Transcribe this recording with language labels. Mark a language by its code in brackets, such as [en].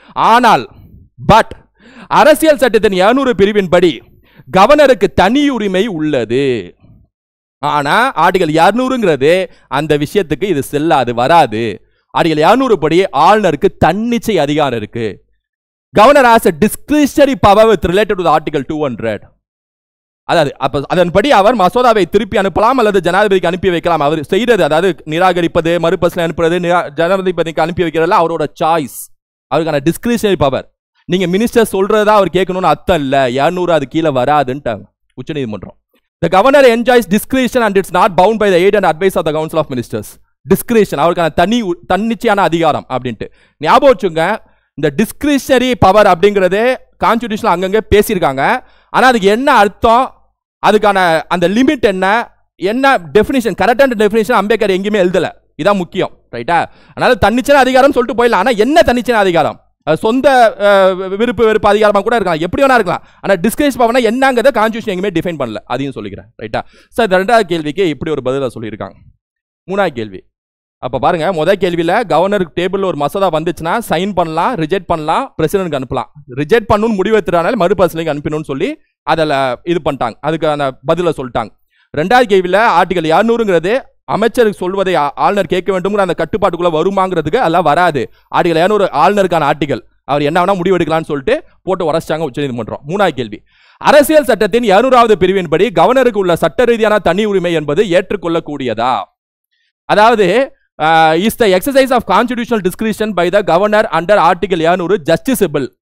[ta] ஆனால் பட் அரசியல் சட்டத்தின் 200 பிரிவின்படி கவர்னருக்கு தனி உரிமை உள்ளது. ஆனா ஆர்டிகல் 200ங்கிறது அந்த விஷயத்துக்கு இது செல்லாது, வராது. ஆர்டிகல் 200 படி ஆளுநருக்கு தன்னிச்சை அதிகாரம் இருக்கு. [en] Governor has a discretionary power with related to the article 200. [ta] அதாவது அப்ப அதன்படி அவர் மசோதாவை திருப்பி அனுப்பலாம் அல்லது ஜனாதிபதிக்கு அனுப்பி வைக்கலாம். அவர் செய்யறது, அதாவது நிராகரிப்பது, மறுபரிசீலனை அனுப்புறது, ஜனாதிபதிக்கு அனுப்பி வைக்கிறதுல அவரோட சாய்ஸ், அவருக்கான டிஸ்கிரிஷனரி பவர். நீங்க மினிஸ்டர் சொல்றதா அவர் கேட்கணும்னு அர்த்தம் இல்ல. 200 அது கீழே வராதுன்ட்டாங்க உச்சநீதிமன்றம். [en] The governor enjoys discretion and it's not bound by the aid and advice of the council of ministers. [ta] Discretion அவருக்கான தன்னிச்சையான அதிகாரம் அப்படின்ட்டு ஞாபகம் வச்சுங்க. இந்த டிஸ்கிரிஷனரி பவர் அப்படிங்கிறது கான்ஸ்டிடியூஷன் அங்கங்க பேசியிருக்காங்க. ஆனா அதுக்கு என்ன அர்த்தம், அதுக்கான அந்த லிமிட் என்ன, என்ன டெஃபினிஷன், கரெக்டான டெஃபினிஷன் அம்பேத்கர் எங்கேயுமே எழுதல. இதான் முக்கியம். ரைட்டா? அதனால தன்னிச்சையான அதிகாரம் சொல்லிட்டு போயிடலாம். ஆனா என்ன தன்னிச்சையான அதிகாரம், சொந்த வெறுப்பு அதிகாரமா கூட இருக்கலாம், எப்படி வேணா இருக்கலாம். ஆனா டிஸ்கிரிஷன் பவர்னா என்னங்கிறத கான்ஸ்டிடியூஷன் எங்கேயுமே டிஃபைன் பண்ணல. அதையும் சொல்லிக்கிறேன். ரைட்டா? சார் இந்த 2வது கேள்விக்கு இப்படி ஒரு பதிலாக சொல்லியிருக்காங்க. 3வது கேள்வி அப்ப பாருங்க, முதல் கேள்வியில கவர்னருக்கு டேபிள்ல ஒரு மசோதா வந்துச்சுன்னா சைன் பண்ணலாம், ரிஜெக்ட் பண்ணலாம், பிரசிடென்ட்க்கு அனுப்பலாம். ரிஜெக்ட் பண்ணணும்னு முடிவு எடுத்துறானால மறுபரிசீலனைக்கு அனுப்பணும்னு சொல்லி அதில் இது பண்ணிட்டாங்க. அதுக்கு அந்த பதில சொல்லிட்டாங்க. 2வது கேள்வியில ஆர்டிகல் 200ங்கிறது அமைச்சருக்கு சொல்வதை ஆளுநர் கேட்க வேண்டும்ங்கிற அந்த கட்டுப்பாட்டுக்குள்ள வருமாங்கிறதுக்கு அதெல்லாம் வராது. ஆர்டிகல் 200 ஆளுநருக்கான ஆர்டிகல், அவர் என்ன வேணா முடிவு எடுக்கலாம்னு சொல்லிட்டு போட்டு உரைச்சிட்டாங்க உச்சநீதிமன்றம். 3வது கேள்வி, அரசியல் சட்டத்தின் 200வது பிரிவின்படி கவர்னருக்கு உள்ள சட்ட ரீதியான தனி உரிமை என்பது ஏற்றுக்கொள்ளக்கூடியதா? [en] அதாவது is the exercise of constitutional discretion by the governor under article 200 justiciable?